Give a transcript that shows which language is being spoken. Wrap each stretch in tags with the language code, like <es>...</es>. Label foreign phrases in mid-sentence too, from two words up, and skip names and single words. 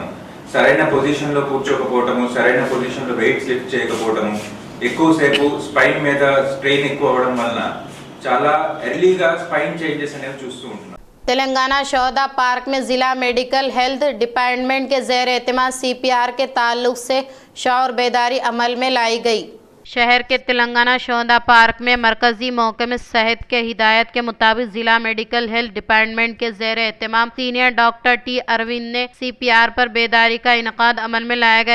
<te>సరైన పొజిషన్లో కూర్చోకపోవటము, సరైన పొజిషన్లో</te> <en>weights lift</en> <te>చేయకపోవటము, ఎక్కువసేపు స్పైన్ మీద స్ట్రెయిన్ ఎక్కువ అవ్వడం వలన చాలా ఎర్లీగా</te> <en>spine changes</en> <te>అనేవి చూస్తూ ఉంటున్నాం.</te> <ur>تلنگانہ شہدا پارک میں ضلع</ur> <en>medical health department</en> <ur>کے زیر اہتمام سی پی آر کے تعلق سے شعور بیداری عمل میں لائی گئی۔ شہر کے تلنگانہ شہدا پارک میں مرکزی محکمہ صحت کے ہدایت کے مطابق ضلع</ur> <en>medical health department</en> <ur>کے زیر اہتمام</ur> <en>senior doctor</en> <ur>ٹی اروند نے سی پی آر پر بیداری کا انعقاد عمل میں لایا گیا۔</ur>